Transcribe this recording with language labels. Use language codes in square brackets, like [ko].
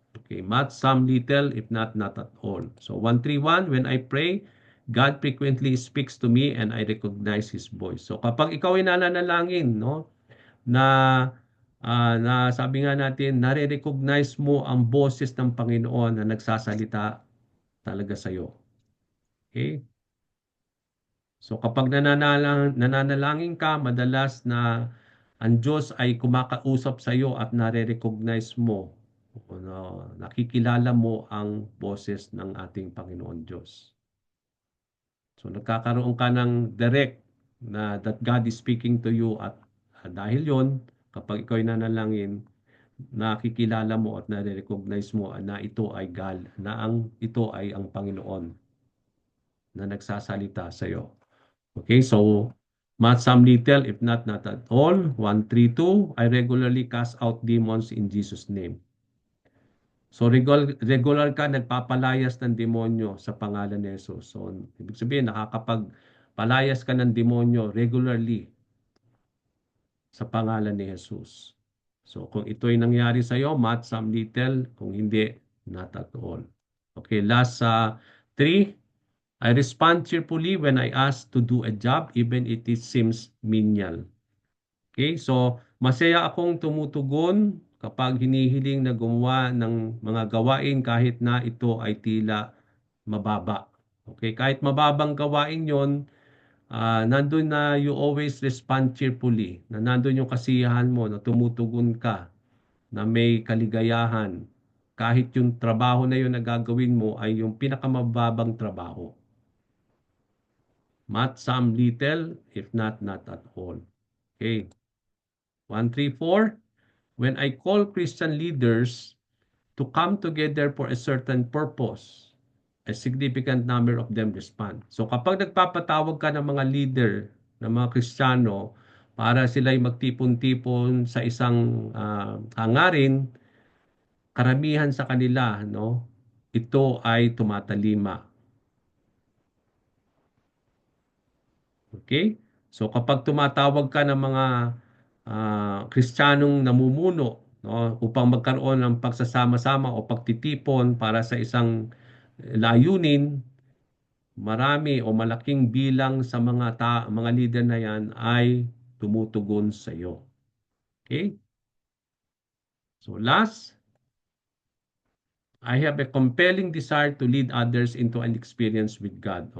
[en] Okay, much, some, little, if not, not at all. So, 131, when I pray, God frequently speaks to me and I recognize His voice. [tl] So, kapag ikaw ay nananalangin, no, na na sabi nga natin, nare-recognize mo ang boses ng Panginoon na nagsasalita talaga sa iyo. Okay? So kapag nananalangin ka, madalas na ang Diyos ay kumakausap sa iyo at nare-recognize mo, no, nakikilala mo ang boses ng ating Panginoon Diyos. So nagkakaroon ka ng direct na [en] that God is speaking to you [tl] at dahil yon kapag ikaw ay nanalangin, nakikilala mo at nare-recognize mo na ito ay God, na ito ay ang Panginoon na nagsasalita sa iyo. [en] Okay, so much, some, little, if not, not at all. 132, I regularly cast out demons in Jesus' name. [tl] So regular ka nagpapalayas ng demonyo sa pangalan ni Jesus. So ibig sabihin nakakapagpalayas ka ng demonyo regularly sa pangalan ni Jesus. So kung ito'y nangyari sa iyo, [en] much, some, little, [tl] kung hindi, [en] not at all. Okay, last 3, I respond cheerfully when I ask to do a job even if it seems menial. [tl] Okay, so masaya akong tumutugon kapag hinihiling na gumawa ng mga gawain kahit na ito ay tila mababa. Okay, kahit mababang gawain yon, nandun na [en] you always respond cheerfully, [tl] na nandun yung kasiyahan mo, na tumutugon ka, na may kaligayahan, kahit yung trabaho na yun na gagawin mo ay yung pinakamababang trabaho. [en] Much, some, little, if not, not at all. Okay. 134, when I call Christian leaders to come together for a certain purpose, a significant number of them respond. [tl] So kapag nagpapatawag ka ng mga leader, ng mga Kristiyano, para sila'y magtipon-tipon sa isang hangarin, karamihan sa kanila, no, ito ay tumatalima. Okay? So kapag tumatawag ka ng mga Kristiyanong namumuno, no, upang magkaroon ng pagsasama-sama o pagtitipon para sa isang layunin, marami o malaking bilang sa mga leader na yan ay tumutugon sa iyo. [en] Okay? So last, I have a compelling desire to lead others into an experience with God.